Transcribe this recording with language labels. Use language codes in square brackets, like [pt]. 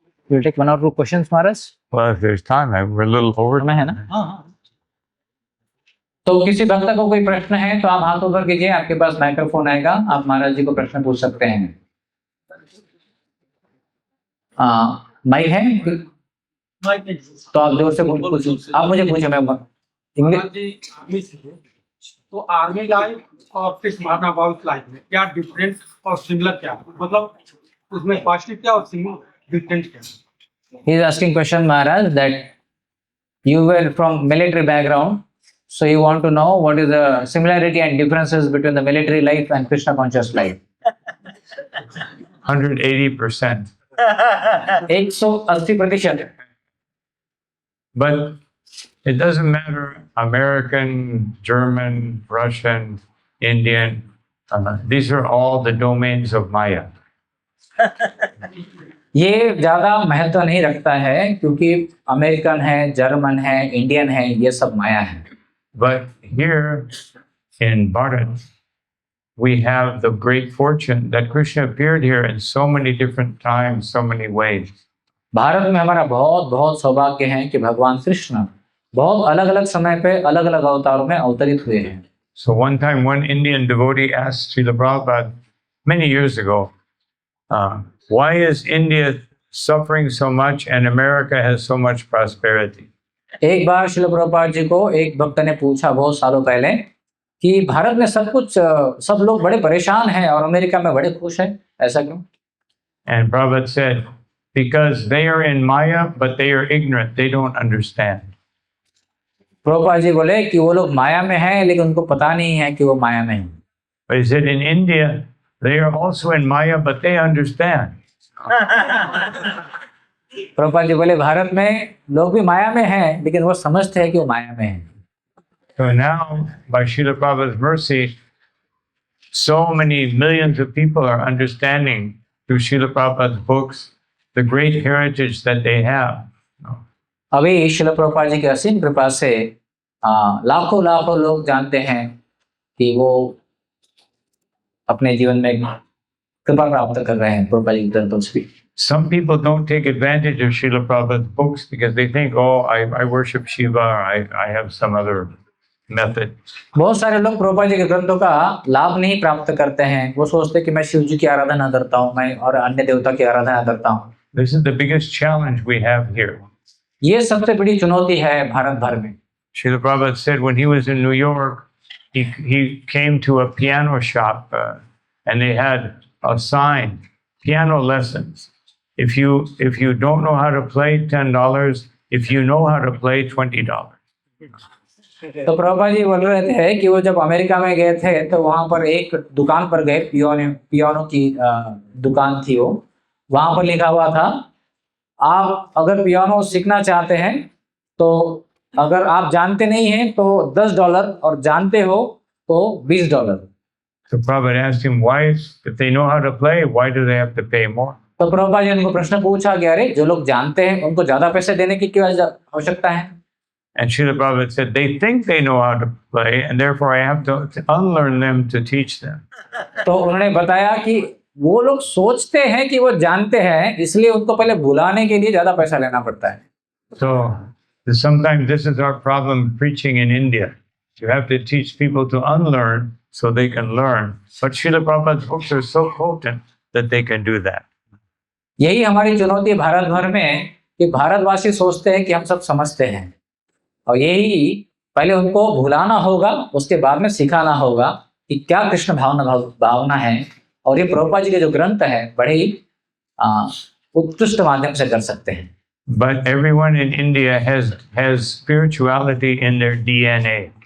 [en] We'll take one or two questions, Maharaj. Well, if there's time, we're a little over. [hi] में है ना? तो किसी भक्त को कोई प्रश्न है तो आप हाथ ऊपर कीजिए, आपके पास माइक्रोफोन आएगा, आप महाराज जी को प्रश्न पूछ सकते हैं। माइक है? तो आप जोर से पूछिए। आप मुझे पूछे, मैं इंग्लिश। तो आर्मी लाइफ और फिर महात्मा बाबू लाइफ में क्या डिफरेंस और सिमिलर क्या, मतलब उसमें पॉजिटिव क्या और डिफरेंस क्या? [en] He is asking question, Maharaj, that you were from military background, so you want to know what is the similarity and differences between the military life and Krishna conscious life. 180%. [hi] 180%। [en] But it doesn't matter American, German, Russian, Indian. These are all the domains of Maya. [hi] ये ज्यादा महत्व नहीं रखता है क्योंकि American है, German है, Indian है, ये सब माया है। [en] But here in Bharat, we have the great fortune that Krishna appeared here in so many different times, so many ways. [hi] Bharat में हमारा बहुत बहुत सौभाग्य है कि भगवान कृष्ण बहुत अलग अलग समय पे अलग अलग अवतारों में अवतरित हुए हैं। [en] So one time, one Indian devotee asked Srila Prabhupada many years ago, why is India suffering so much and America has so much prosperity? [hi] एक बार श्रील प्रभुपाद जी को एक भक्त ने पूछा बहुत सालों पहले कि भारत में सब लोग बड़े परेशान हैं और अमेरिका में बड़े खुश हैं, ऐसा क्यों? [en] And Prabhupada said, because they are in Maya, but they are ignorant, they don't understand. [hi] Prabhupada ji बोले कि वो लोग माया में हैं लेकिन उनको पता नहीं है कि वो माया में हैं। [en] But he said in India, they are also in Maya, but they understand. [hi] Prabhupada ji बोले भारत में लोग भी माया में हैं लेकिन वो समझते हैं कि वो माया में हैं। [en] So now, by Srila Prabhupada's mercy, so many millions of people are understanding through Srila Prabhupada's books the great heritage that they have. [hi] अभी श्रील प्रभुपाद जी की असीम कृपा से लाखों लाखों लोग जानते हैं कि वो अपने जीवन में कृपा प्राप्त कर रहे हैं प्रभुपाद जी की ग्रंथों से। [en] Some people don't take advantage of Srila Prabhupada's books because they think, oh, I worship Shiva, or I have some other method. [hi] बहुत सारे लोग प्रभुपाद जी के ग्रंथों का लाभ नहीं प्राप्त करते हैं। वो सोचते हैं कि मैं शिव जी की आराधना करता हूँ, मैं और अन्य देवता की आराधना करता हूँ। [en] This is the biggest challenge we have here. [hi] ये सबसे बड़ी चुनौती है भारत भर में। [en] Srila Prabhupada said when he was in New York, he came to a piano shop and they had a sign, piano lessons. If you don't know how to play, $10. If you know how to play, $20. [hi] तो प्रभुपाद जी बोल रहे थे कि वो जब America में गए थे तो वहां पर एक दुकान पर गए, पियानो की दुकान थी वो। वहां पर लिखा हुआ था, आप अगर पियानो सीखना चाहते हैं तो अगर आप जानते नहीं हैं तो $10 और जानते हो तो $20। [en] So Prabhupada asked him, why, if they know how to play, why do they have to pay more? [hi] तो प्रभुपाद जी ने उनको प्रश्न पूछा कि अरे जो लोग जानते हैं उनको ज्यादा पैसे देने की क्यों आवश्यकता है? [en] And Srila Prabhupada said, they think they know how to play, and therefore I have to unlearn them to teach them. [hi] तो उन्होंने बताया कि वो लोग सोचते हैं कि वो जानते हैं, इसलिए उनको पहले भुलाने के लिए ज्यादा पैसा लेना पड़ता है। [en] So sometimes this is our problem preaching in India. You have to teach people to unlearn so they can learn. But Srila Prabhupada's books are so potent that they can do that. [hi] यही हमारी चुनौती भारत भर में कि भारतवासी सोचते हैं कि हम सब समझते हैं और यही पहले उनको भुलाना होगा, उसके बाद में सिखाना होगा कि क्या कृष्ण भावना है। और ये प्रभुपाद जी के जो ग्रंथ है बड़े ही उत्कृष्ट माध्यम से कर सकते हैं। [en] But everyone in India has spirituality in their DNA.